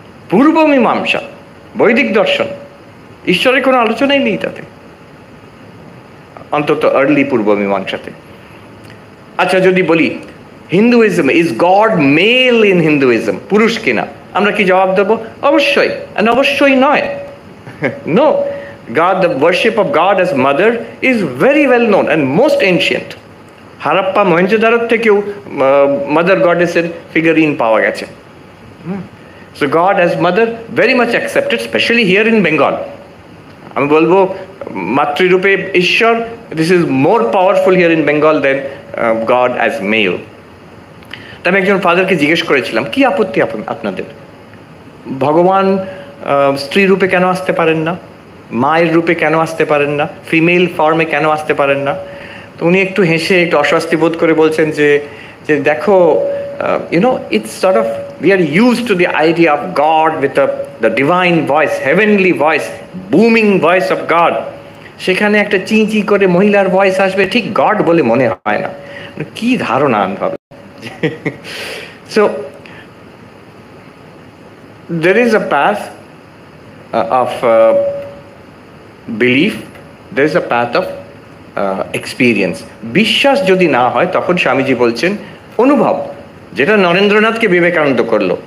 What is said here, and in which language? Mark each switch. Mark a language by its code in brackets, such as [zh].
[bn] পূর্ব মীমাংসা, বৈদিক দর্শন, ঈশ্বরের কোনো আলোচনাই নেই তাতে, অন্তত আর্লি পূর্ব মীমাংসাতে। আচ্ছা, যদি বলি Hinduism, [en] is God male in Hinduism, [bn] পুরুষ কিনা, আমরা কি জবাব দেবো? অবশ্যই, and অবশ্যই নয়। [en] No, God, the worship of God as mother is very well known and most ancient. [bn] Harappa মহেঞ্জোদারোর থেকেও মাদার গডেসের ফিগারিন পাওয়া গেছে। [en] So God as mother very much accepted, especially here in Bengal. [bn] আমি বলবো মাতৃরূপে ঈশ্বর, [en] this is more powerful here in Bengal than God as male. [bn] তা আমি একজন ফাদারকে জিজ্ঞেস করেছিলাম, কি আপত্তি আপনাদের? ভগবান স্ত্রী রূপে কেন আসতে পারেন না? মায়ের রূপে কেন আসতে পারেন না? ফিমেল ফর্মে কেন আসতে পারেন না? তো উনি একটু হেসে একটু অস্বস্তি বোধ করে বলছেন যে দেখো, [en] it's sort of, we are used to the idea of God with the divine voice, heavenly voice, booming voice of God. [bn] সেখানে একটা চিঁচি করে মহিলার ভয়েস আসবে, ঠিক গড বলে মনে হয় না। কি ধারণা আনভাবে। [en] So there is a path of belief, there is a path of experience. [bn] বিশ্বাস যদি না হয়, তখন স্বামীজি বলছেন অনুভব, যেটা নরেন্দ্রনাথকে বিবেকানন্দ করলো।